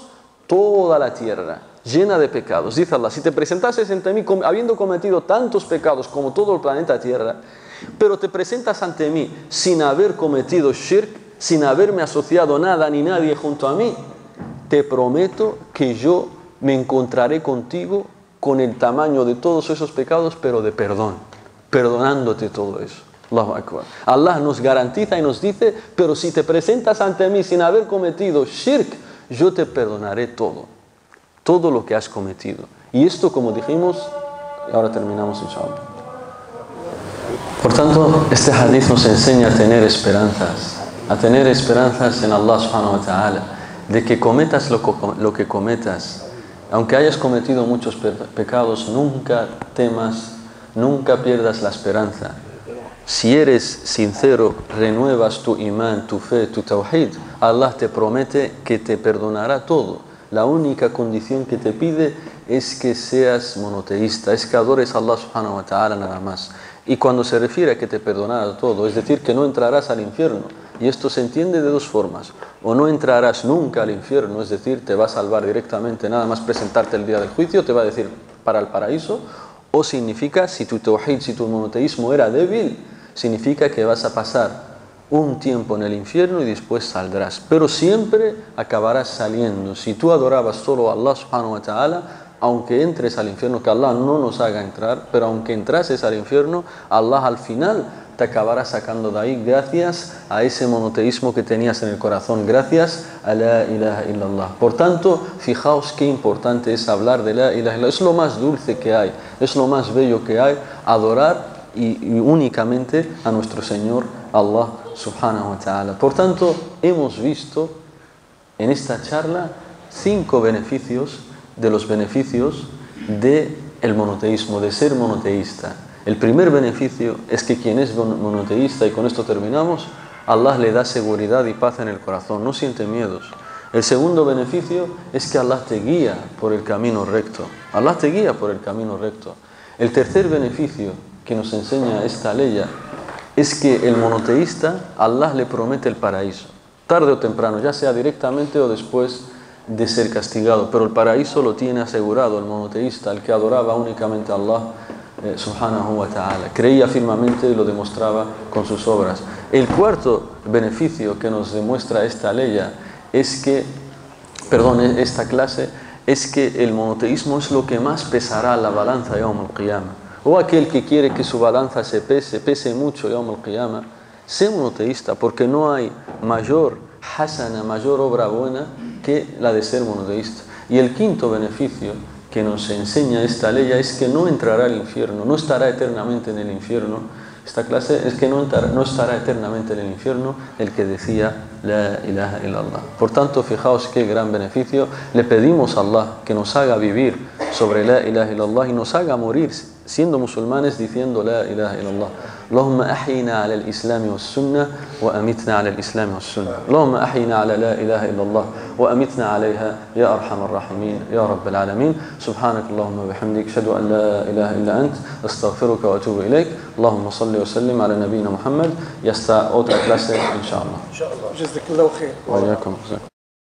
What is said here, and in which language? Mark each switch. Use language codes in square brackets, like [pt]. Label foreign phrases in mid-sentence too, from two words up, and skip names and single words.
[es] Toda la Tierra, llena de pecados. Dice Allah, si te presentases ante mí habiendo cometido tantos pecados como todo el planeta Tierra, pero te presentas ante mí sin haber cometido shirk, sin haberme asociado nada ni nadie junto a mí, te prometo que yo me encontraré contigo con el tamaño de todos esos pecados, pero de perdón, perdonándote todo eso. [ar] الله أكبر. [es] Allah nos garantiza y nos dice, pero si te presentas ante mí sin haber cometido shirk, yo te perdonaré todo lo que has cometido. Y esto, como dijimos, ahora terminamos inshallah. Por tanto, este hadith nos enseña a tener esperanzas en Allah [ar] سبحانه وتعالى, [es] de que cometas lo que cometas, aunque hayas cometido muchos pecados, nunca temas, nunca pierdas la esperanza. Si eres sincero, renuevas tu imán, tu fe, tu tawhid, Allah te promete que te perdonará todo. La única condición que te pide es que seas monoteísta, es que adores a Allah [ar] سبحانه وتعالى [es] nada más. Y cuando se refiere a que te perdonará todo, es decir, que no entrarás al infierno. Y esto se entiende de dos formas. O no entrarás nunca al infierno, es decir, te va a salvar directamente, nada más presentarte el día del juicio, te va a decir para el paraíso. O significa, si tu tawhid, si tu monoteísmo era débil, significa que vas a pasar un tiempo en el infierno y después saldrás. Pero siempre acabarás saliendo. Si tú adorabas solo a Allah [ar] سبحانه وتعالى, [es] aunque entres al infierno, que Allah no nos haga entrar, pero aunque entrases al infierno, Allah al final te acabará sacando de ahí gracias a ese monoteísmo que tenías en el corazón, gracias a [ar] لا إله إلا الله. [es] Por tanto, fijaos qué importante es hablar de [ar] لا إله إلا الله. [es] Es lo más dulce que hay, es lo más bello que hay, adorar y únicamente a nuestro Señor Allah [ar] سبحانه وتعالى. [es] Por tanto, hemos visto en esta charla 5 beneficios de los beneficios del monoteísmo, de ser monoteísta. El primer beneficio es que quien es monoteísta, y con esto terminamos, Allah le da seguridad y paz en el corazón, no siente miedos. El segundo beneficio es que Allah te guía por el camino recto. Allah te guía por el camino recto. El tercer beneficio que nos enseña esta ley es que el monoteísta, Allah le promete el paraíso, tarde o temprano, ya sea directamente o después de ser castigado, pero el paraíso lo tiene asegurado el monoteísta, el que adoraba únicamente a Allah [ar] سبحانه وتعالى. [es] Creía firmemente y lo demostraba con sus obras. El cuarto beneficio que nos demuestra esta ley es que, esta clase, es que el monoteísmo es lo que más pesará la balanza [ar] يوم القيامة. [es] O aquel que quiere que su balanza pese mucho [ar] يوم القيامة, [es] sea monoteísta, porque no hay mayor hasana, mayor obra buena que la de ser monoteísta. Y el quinto beneficio que nos enseña esta ley es que no entrará al infierno, no estará eternamente en el infierno. Esta clase es que no estará eternamente en el infierno el que decía [ar] لا إله إلا الله. [es] Por tanto, fijaos qué gran beneficio. Le pedimos a Allah que nos haga vivir sobre [ar] لا إله إلا الله [es] y nos haga morir siendo musulmanes diciendo [ar] لا إله إلا الله. اللهم أحينا على الإسلام والسنة وأمتنا على الإسلام والسنة. اللهم أحينا على لا إله إلا الله وأمتنا عليها يا أرحم الراحمين يا رب العالمين. سبحانك اللهم وبحمدك أشهد أن لا إله إلا أنت أستغفرك وأتوب إليك. اللهم صل وسلم على نبينا محمد. [es] Y hasta otra clase, inshallah. [ar] جزاك الله خير. وإياكم.